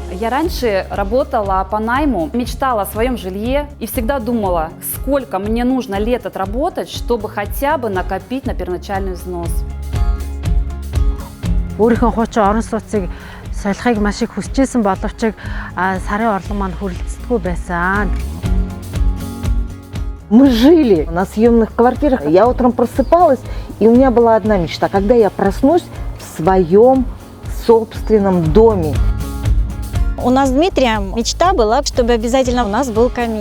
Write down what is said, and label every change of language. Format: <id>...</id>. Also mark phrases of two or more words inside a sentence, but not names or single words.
<ru>раньше работала по найму, мечтала о своем жилье и всегда думала, сколько мне нужно лет отработать, чтобы хотя бы накопить на первоначальный взнос.</ru> <mn>Өөрийнхөө хуучин орон сууцыг солихыг маш их хүсчээсэн боловч сарын орлого маань хүрэлцдэггүй байсан.</mn> <ru>Мы жили на съемных квартирах. Я утром просыпалась, и у меня была одна мечта. Когда я проснусь в своем собственном доме. У нас с Дмитрием мечта была, чтобы обязательно у нас был камин.</ru>